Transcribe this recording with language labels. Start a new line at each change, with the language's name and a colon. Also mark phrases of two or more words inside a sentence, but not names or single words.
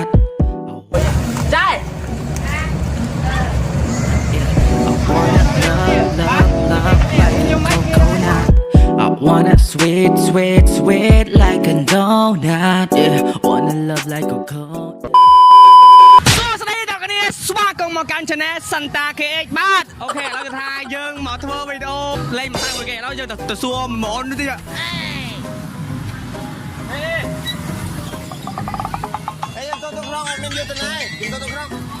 English: Trai. I wanna love like a coconut. I wanna sweet like a donut. Yeah, wanna love like a coconut.
Khmer: ស្វាគមន៍មកកាន់ Channel Santa KX បាទអូខេឥឡូវគឺថាយើងមកធ្វើវីដេអូលេងម្សៅមួយគេឥឡូវយើងទៅសួរហ្មងនេះទៀតអេយើងទៅក្នុងអត់មានយុទ្ធនាយើងទៅក្នុង